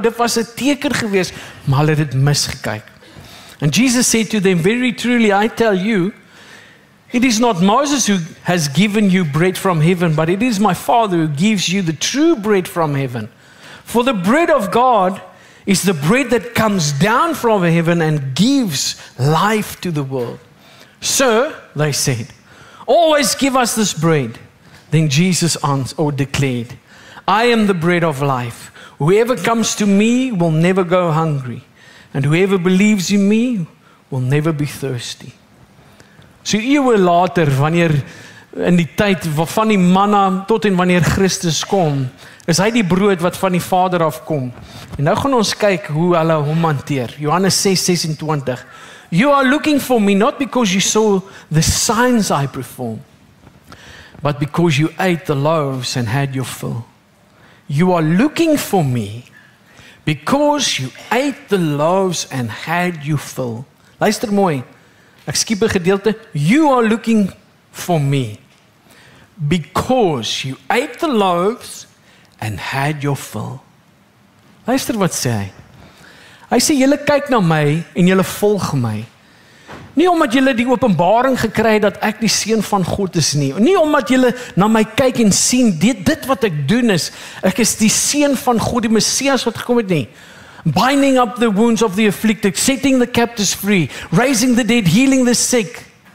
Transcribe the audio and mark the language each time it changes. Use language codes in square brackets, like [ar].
[af] Dit was 'n teken gewees, maar hulle het dit misgekyk. [en] And Jesus said to them, very truly I tell you, it is not Moses who has given you bread from heaven, but it is my Father who gives you the true bread from heaven. For the bread of God is the bread that comes down from heaven and gives life to the world. Sir, they said, always give us this bread. Then Jesus answered or declared, I am the bread of life. Whoever comes to me will never go hungry. And whoever believes in me will never be thirsty. [af] So eeue later, wanneer in die tyd van die manna tot en wanneer Christus kom, is hy die brood wat van die Vader afkom. En nou gaan ons kyk hoe hulle hom hanteer. Johannes 6:26. [en] You are looking for me not because you saw the signs I perform, but because you ate the loaves and had your fill. You are looking for me because you ate the loaves and had your fill. [af] Luister mooi. Ek skiep 'n gedeelte. [en] You are looking for me because you ate the loaves and had your fill. [af] Luister wat sê hy. Hy sê julle kyk na my en julle volg my. Nie omdat julle die openbaring gekry het dat ek die seun van God is nie. Nie omdat julle na my kyk en sien dit wat ek doen is, ek is die seun van God, die Messias wat gekom het nie. [en] Binding up the wounds of the afflicted, setting the captives free, raising the dead, healing the sick.